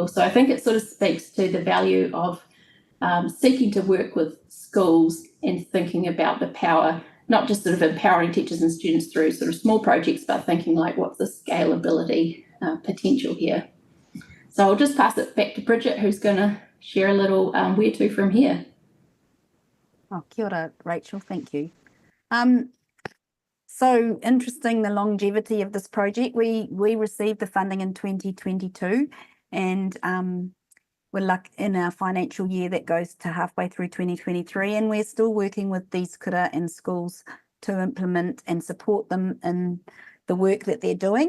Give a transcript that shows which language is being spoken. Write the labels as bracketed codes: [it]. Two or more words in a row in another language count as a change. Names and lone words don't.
[en] So I think it sort of speaks to the value of seeking to work with schools and thinking about the power, not just sort of empowering teachers and students through sort of small projects, but thinking like what's the scalability potential here. So I'll just pass it back to Bridget, who's going to share a little where to from here. [mi] Oh, kia ora, [en] Rachel, thank you. So interesting, the longevity of this project. We received the funding in 2022, and we're in our financial year that goes to halfway through 2023, and we're still working with these kura and schools to implement and support them in the work that they're doing.